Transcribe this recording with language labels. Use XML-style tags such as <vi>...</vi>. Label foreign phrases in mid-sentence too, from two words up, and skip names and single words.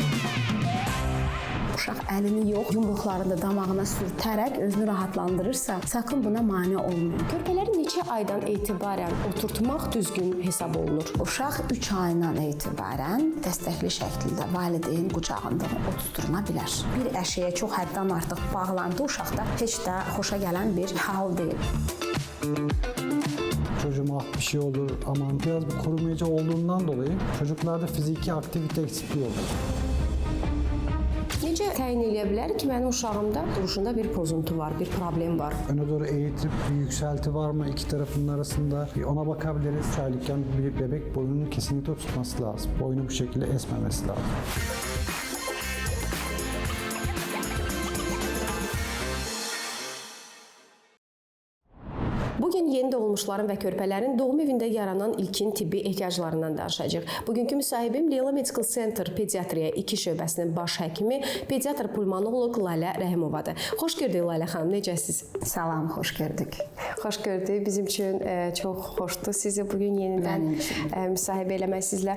<az>Uşaq əlini yox, yumruqlarını damağına sürtərək özünü rahatlandırırsa, sakın buna mane olmayın. Körpələri neçə aydan etibarən oturtmaq düzgün hesab olunur? Uşaq 3 ayından etibarən dəstəkli şəkildə valideyn qucağında oturtuna bilər. Bir əşyaya çox həddən artıq bağlandı uşaqda heç də xoşa gələn bir hal deyil.</az> <tr>Çocuğuma bir şey olur, aman biraz bir korumacı olduğundan dolayı çocuklarda fiziki aktivite eksikliği olur.</tr> <az>Necə təyin edə bilər ki, mənim uşağımda duruşunda bir pozuntu var, bir problem var?</az> <tr>Öne doğru eğitip bir yükselti var mı iki tarafının arasında ona bakabiliriz. 3 aylıkken bir bebek boynunu kesinlikle tutması lazım. Boynu bu şekilde esmemesi lazım.</tr> <az>Bugün yeni doğulmuşların və körpələrin doğum evində yaranan ilkin tibbi ehtiyaclarından danışacağıq. Bugünkü müsahibim Leyla Medical Center Pediatriya 2 şöbəsinin baş həkimi, pediatr pulmonoloq Lalə Rəhimovadır. Xoş gördük Lalə xanım, necəsiz? Salam, xoş gördük. Xoş gördük. Bizim üçün çox xoşdur sizi bugün yenidən müsahibə eləmək sizlə.</az>